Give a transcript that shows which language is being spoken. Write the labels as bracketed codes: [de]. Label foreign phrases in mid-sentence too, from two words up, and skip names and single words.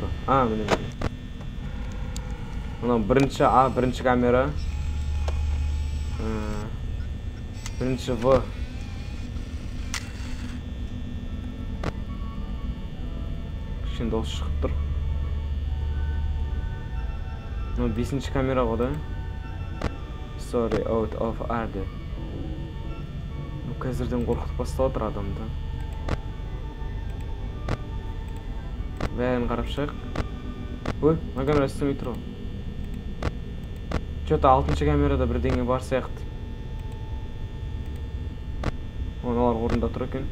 [kk] Міне. Мына бірінші камера. Бірінші В. Кішкене дауыс шығып тұр. Мына 5-ші камера ғой да. [en] Sorry, out of order. [kk] Қазірден қорқытып бастап отыр адамды. Бәрін қарап шығық. Ой, мына камера істемей тұр ғой. Че-то 6-ші камерада бірдеңе бар сияқты. Оналар орында тұр екен.